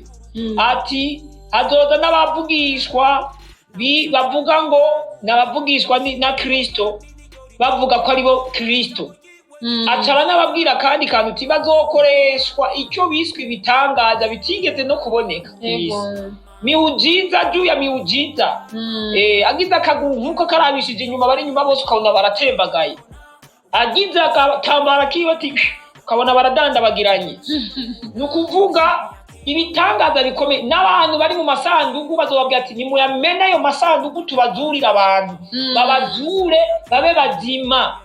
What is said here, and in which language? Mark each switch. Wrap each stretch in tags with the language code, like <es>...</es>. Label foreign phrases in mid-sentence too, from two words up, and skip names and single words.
<rn>Ati hazoza n'abavugishwa bavuga ngo n'abavugishwa na Kristo, bavuga ko ari bo Kristo. Acara n'ababwira kandi kantu uti bazokoreshwa icyo biswe ibitangaza bitigeze no kuboneka.</rn> <sw>Miujiza juu ya miujiza.</sw> <rn>Agize akaguru nkuko karabishije inyuma, bari inyuma bose ukabona baratembagaye. Agize akatambara kiwe ati ukabona baradandabagiranye. Nukuvuga ibitangaza bikomeye, n'abantu bari mu masanduku bazobabwira ati nimuyamena ayo masanduku tubazurira abantu, babazure babe bazima.</rn>